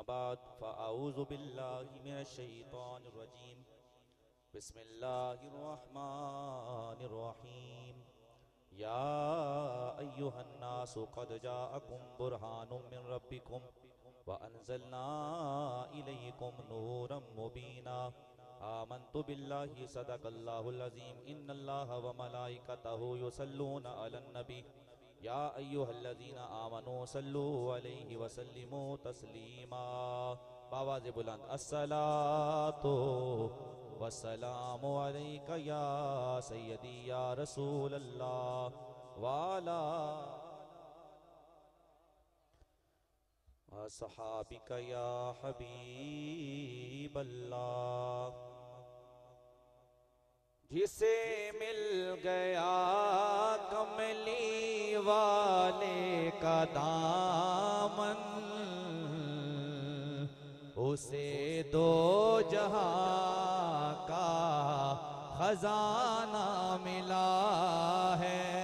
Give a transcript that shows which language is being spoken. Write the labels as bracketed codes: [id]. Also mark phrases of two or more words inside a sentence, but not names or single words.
[ar] بعد فأعوذ بالله من الشيطان الرجيم بسم الله الرحمن الرحيم يا أيها الناس قد جاءكم برهان من ربكم وأنزلنا إليكم نورا مبينا آمنت بالله صدق الله العظيم إن الله وملائكته يصلون على النبي يا أيها الذين آمنوا صلوا عليه وسلموا تسليما. [ur] بآوازِ بلند [ar] الصلاة والسلام عليك يا سيدي يا رسول الله وعلى أصحابك يا حبيب الله. [ur] جسے مل گیا کملی والے کا دامن اسے دو جہاں کا خزانہ ملا ہے.